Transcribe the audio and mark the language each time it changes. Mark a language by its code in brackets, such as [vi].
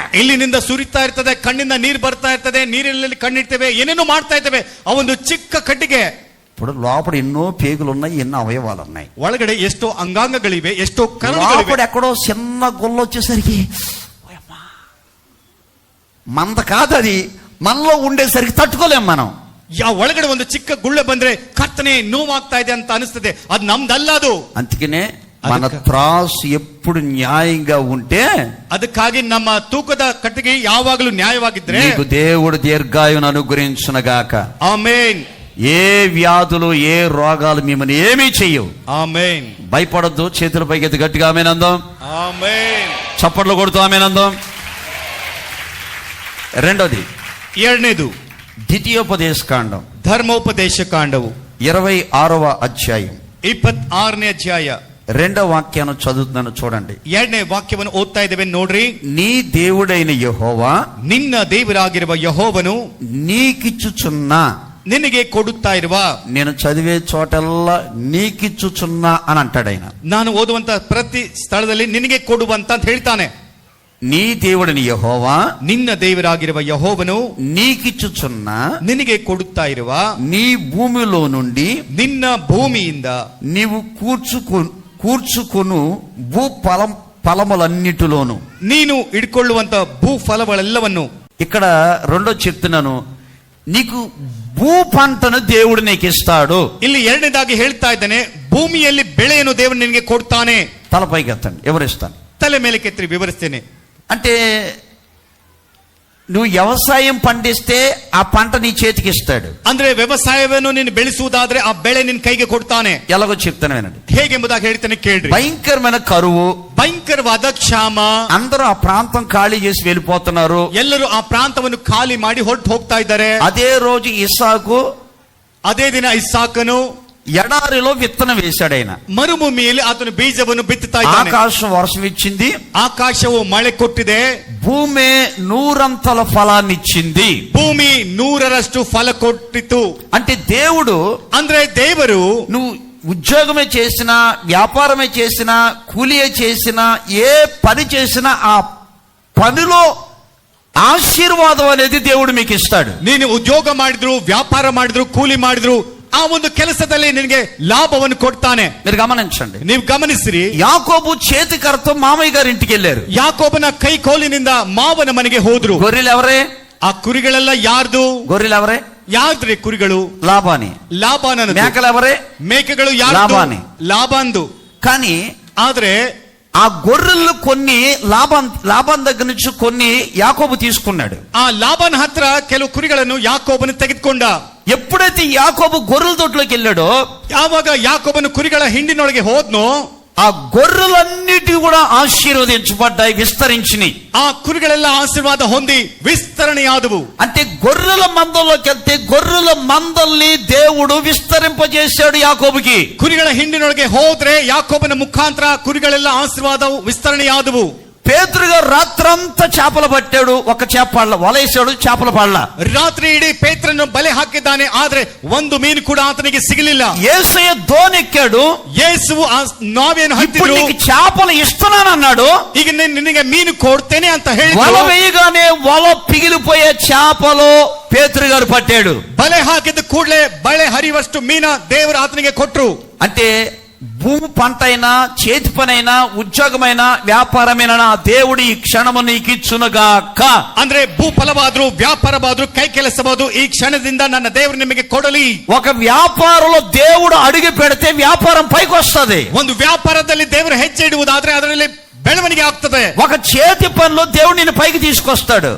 [kn] ಇಲ್ಲಿನಿಂದ ಸುರಿತಾ ಇರ್ತದೆ, ಕಣ್ಣಿಂದ ನೀರು ಬರ್ತಾ ಇರ್ತದೆ, ನೀರಿನಲ್ಲಿ ಕಣ್ಣಿಡ್ತೇವೆ, ಏನೇನೋ ಮಾಡ್ತಾ ಇರ್ತೇವೆ. ಆ ಒಂದು ಚಿಕ್ಕ ಕಟ್ಟಿಗೆ. [te] ఇప్పుడు లోపల ఎన్నో పేగులు ఉన్నాయి, ఎన్నో అవయవాలు ఉన్నాయి. [kn] ಒಳಗಡೆ ఎಷ್ಟೋ ಅಂಗಾಂಗಗಳಿವೆ, ఎಷ್ಟೋ ಕರಳುಗಳಿವೆ. [te] ఎక్కడో చిన్న గొల్ల వచ్చేసరికి మంద కాదు, అది మనలో ఉండేసరికి తట్టుకోలేం మనం. [kn] ಒಳಗಡೆ ಒಂದು ಚಿಕ್ಕ ಗುಳ್ಳೆ ಬಂದ್ರೆ ಕರ್ತನೆ ನೋವಾಗ್ತಾ ಇದೆ ಅಂತ ಅನಿಸ್ತದೆ. ಅದು ನಮ್ದಲ್ಲ. ಅದು [te] అందుకనే మన త్రాసు ఎప్పుడు న్యాయంగా ఉంటే, [kn] ಅದಕ್ಕಾಗಿ ನಮ್ಮ ತೂಕದ ಕಟ್ಟಿಗೆ ಯಾವಾಗಲೂ ನ್ಯಾಯವಾಗಿದ್ರೆ [te] నీకు దేవుడు దీర్ఘాయువును అనుగ్రహించునుగాక. ఆమేన్. ఏ వ్యాధులు, ఏ రోగాలు మిమ్మల్ని ఏమీ చెయ్యవు. ఆమేన్. భయపడద్దు. చేతుల పైకెత్తి గట్టిగా ఆమేనందాం. ఆమేన్. చప్పట్లు కొడుతూ ఆమేనందాం. రెండోది, [kn] ಎರಡನೇದು [te] ద్వితీయోపదేశ కాండం, [kn] ಧರ್ಮೋಪದೇಶ ಕಾಂಡವು [te] 26వ అధ్యాయం [kn] 26ನೇ ಅಧ್ಯಾಯ [te] 2వ వాక్యాన్ని చదువుతున్నాను చూడండి. [kn] 2ನೇ ವಾಕ್ಯವನ್ನು ಓದ್ತಾ ಇದ್ದೇವೆ ನೋಡ್ರಿ. [te] నీ దేవుడైన యెహోవా [kn] ನಿನ್ನ ದೇವರಾಗಿರುವ ಯೆಹೋವನು [te] నీకిచ్చుచున్న, [kn] ನಿನಗೆ ಕೊಡುತ್ತಾ ಇರುವ. [te] నేను చదివే చోటల్లా నీకిచ్చుచున్నా అని అంటాడు ఆయన. [kn] ನಾನು ಓದುವಂತ ಪ್ರತಿ ಸ್ಥಳದಲ್ಲಿ ನಿನಗೆ ಕೊಡುವಂತ ಅಂತ ಹೇಳ್ತಾನೆ. [te] నీ దేవుడిని యెహోవా, [kn] ನಿನ್ನ ದೇವರಾಗಿರುವ ಯೆಹೋವನು [te] నీకిచ్చుచున్న, [kn] ನಿನಗೆ ಕೊಡುತ್ತಾ ಇರುವ, [te] నీ భూమిలో నుండి, [kn] ನಿನ್ನ ಭೂಮಿಯಿಂದ [te] నీవు కూర్చుకొను భూ ఫలములన్నిటిలోను, [kn] ನೀನು ಇಡ್ಕೊಳ್ಳುವಂತ ಭೂ ಫಲಗಳೆಲ್ಲವನ್ನು. [te] ఇక్కడ రెండో చెప్తున్నాను, నీకు భూ పంటను దేవుడు నీకు ఇస్తాడు. [kn] ಇಲ್ಲಿ ಎರಡನೇದಾಗಿ ಹೇಳ್ತಾ ಇದ್ದಾನೆ, ಭೂಮಿಯಲ್ಲಿ ಬೆಳೆಯನ್ನು ದೇವರು ನಿನಗೆ ಕೊಡ್ತಾನೆ. [te] తలపైకి ఎత్తండి, ఎవరిస్తాను? [kn] ತಲೆ ಮೇಲೆ ಕೆತ್ತಿ ವಿವರಿಸ್ತೇನೆ. [te] అంటే నువ్వు వ్యవసాయం పండిస్తే ఆ పంట నీ చేతికి ఇస్తాడు. [kn] ಅಂದ್ರೆ ವ್ಯವಸಾಯವನ್ನು ನೀನು ಬೆಳೆಸುವುದಾದ್ರೆ ಆ ಬೆಳೆ ನಿನ್ನ ಕೈಗೆ ಕೊಡ್ತಾನೆ. [te] ఎలాగో చెప్తాను వినండి. [kn] ಹೇಗೆಂಬುದಾಗಿ ಹೇಳ್ತಾನೆ ಕೇಳ್ರಿ. [te] భయంకరమైన కరువు, [kn] ಭಯಂಕರವಾದ ಕ್ಷಾಮ, [te] అందరూ ఆ ప్రాంతం ఖాళీ చేసి వెళ్ళిపోతున్నారు. [kn] ಎಲ್ಲರೂ ಆ ಪ್ರಾಂತವನ್ನು ಖಾಲಿ ಮಾಡಿ ಹೊರಟು ಹೋಗ್ತಾ ಇದ್ದಾರೆ. [te] అదే రోజు ఇస్సాకు [kn] ಅದೇ ದಿನ ಇಸ್ಸಾಕನು [te] ఎడారిలో విత్తనం వేశాడు. ఆయన [kn] ಮರುಭೂಮಿಯಲ್ಲಿ ಆತನು ಬೀಜವನ್ನು ಬಿತ್ತುತ್ತಾ ಇದ್ದಾನೆ. [te] ఆకాశం వర్షం ఇచ్చింది, [kn] ಆಕಾಶವು ಮಳೆ ಕೊಟ್ಟಿದೆ, [te] భూమి 100 ఫలాన్ని ఇచ్చింది. [kn] ಭೂಮಿ 100ರಷ್ಟು ಫಲ ಕೊಟ್ಟಿತು. [te] అంటే దేవుడు, [kn] ಅಂದ್ರೆ ದೇವರು [te] నువ్వు ఉద్యోగమే చేసినా, వ్యాపారమే చేసినా, కూలియే చేసినా, ఏ పని చేసినా ఆ పనిలో ఆశీర్వాదం అనేది దేవుడు మీకు ఇస్తాడు. [kn] ನೀನು ಉದ್ಯೋಗ ಮಾಡಿದ್ರು, ವ್ಯಾಪಾರ ಮಾಡಿದ್ರು, ಕೂಲಿ ಮಾಡಿದ್ರು, ಆ ಒಂದು ಕೆಲಸದಲ್ಲಿ ನಿನಗೆ ಲಾಭವನ್ನು ಕೊಡ್ತಾನೆ. [te] మీరు గమనించండి. [kn] ನೀವು ಗಮನಿಸಿರಿ, [te] యాకోబు చేతికరతో మామయ్య గారి ఇంటికి వెళ్ళారు. [kn] ಯಾಕೋಬನ ಕೈ ಕೋಲಿನಿಂದ ಮಾವನ ಮನೆಗೆ ಹೋದ್ರು. [te] గొర్రెలు ఎవరే? [kn] ಆ ಕುರಿಗಳೆಲ್ಲ ಯಾರ್ದು? [te] గొర్రెలు ఎవరే? [kn] ಯಾರ್ದ್ರಿ ಕುರಿಗಳು? [te] లాబాని. [kn] ಲಾಬಾನ. [te] మేకలు ఎవరే? [kn] ಮೇಕೆಗಳು ಯಾರ್ದು? [te] లాబాని. [kn] ಲಾಬಾಂದು. [te] కానీ [kn] ಆದ್ರೆ [te] ఆ గొర్రెలు కొన్ని లాబాన్ దగ్గర నుంచి కొన్ని యాకోబు తీసుకున్నాడు. [kn] ಆ ಲಾಬಾನ ಹತ್ರ ಕೆಲವು ಕುರಿಗಳನ್ನು ಯಾಕೋಬನು ತೆಗೆದುಕೊಂಡ. [te] ఎప్పుడైతే యాకోబు గొర్రెల తోటలోకి వెళ్ళాడో, [kn] ಯಾವಾಗ ಯಾಕೋಬನು ಕುರಿಗಳ ಹಿಂಡಿನೊಳಗೆ ಹೋದ್ನೋ, [te] ఆ గొర్రెలన్నిటి కూడా ఆశీర్వదించబడ్డాయి, విస్తరించినాయి. [kn] ఆ కురిగಳೆಲ್ಲ ఆశీర్వాద ಹೊಂದಿ విస్తరణయాదవు. [te] అంటే గొర్రెల మందలోకి వెళ్తే గొర్రెల మందల్ని దేవుడు విస్తరింపజేశాడు యాకోబుకి. [kn] ಕುರಿಗಳ ಹಿಂಡಿನೊಳಗೆ ಹೋದ್ರೆ ಯಾಕೋಬನ ಮುಖಾಂತರ ಕುರಿಗಳೆಲ್ಲ ಆಶೀರ್ವಾದ ವಿಸ್ತರಣೆಯಾದವು. [te] పేతురు గారు రాత్రంతా చేపలు పట్టాడు, ఒక చేప పడల, వలేసాడు, చేపలు పడల. [kn] ರಾತ್ರಿ ಇಡೀ ಪೇತ್ರನ್ನು ಬಲೆ ಹಾಕಿದ್ದಾನೆ, ಆದ್ರೆ ಒಂದು ಮೀನು ಕೂಡ ಆತನಿಗೆ ಸಿಗಲಿಲ್ಲ. [te] యేసయ్య దోనెక్కాడు, [kn] ಯೇಸುವು ಆ ನಾವೇನು [te] ఇప్పుడు [kn] ಹತ್ತಿದ್ರು, [te] నీకు చేపలు ఇస్తున్నానన్నాడు. [kn] ಈಗ ನಿನಗೆ ಮೀನು ಕೊಡ್ತೇನೆ ಅಂತ [te] వల [kn] ಹೇಳಿದ್ರು. [te] వేయగానే వల పిగిలిపోయే చేపలు పేతురు గారు పట్టాడు. [kn] ಬಲೆ ಹಾಕಿದ ಕೂಡಲೇ ಬಳೆ ಹರಿಯುವಷ್ಟು ಮೀನ ದೇವರು ಆತನಿಗೆ ಕೊಟ್ರು. [te] అంటే భూమి పంట అయినా, చేతి పని అయినా, ఉద్యోగమైనా, వ్యాపారమైనా దేవుడు ఈ క్షణము నీకు ఇచ్చునుగాక. [kn] ಅಂದ್ರೆ ಭೂ ಫಲವಾದ್ರು, ವ್ಯಾಪಾರವಾದ್ರು, ಕೈ ಕೆಲಸವಾದ್ರು ಈ ಕ್ಷಣದಿಂದ ನನ್ನ ದೇವರು ನಿಮಗೆ ಕೊಡಲಿ. [te] ఒక వ్యాపారంలో దేవుడు అడుగు పెడితే వ్యాపారం పైకి వస్తుంది. [kn] ಒಂದು ವ್ಯಾಪಾರದಲ್ಲಿ ದೇವರು ಹೆಜ್ಜೆ ಇಡುವುದಾದ್ರೆ ಅದರಲ್ಲಿ ಬೆಳವಣಿಗೆ ಆಗ್ತದೆ. [te] ఒక చేతి పనిలో దేవుడు నిన్ను పైకి తీసుకొస్తాడు.